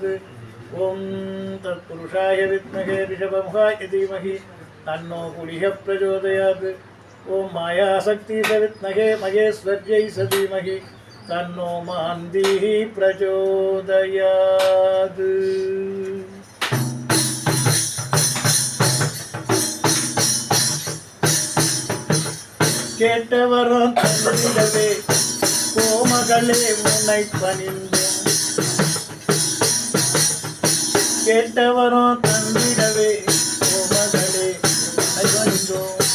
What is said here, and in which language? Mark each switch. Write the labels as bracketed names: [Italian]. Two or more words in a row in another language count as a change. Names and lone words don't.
[Sanskrit] ॐ तत्पुरुषाय विद्महे ऋषभमुखाय धीमहि तन्नो पुलिः प्रचोदयात्। ॐ मायाशक्ति सविद्महे महेश्वर्यै धीमहि तन्नो मान्दिः प्रचोदयात्। [Tamil] கேட்டவரும் தந்திடவே கோமகளே உன்னை பணிந்தோம். கேட்டவரும் தந்திடவே கோமகளே உன்னை பணிந்தோம்.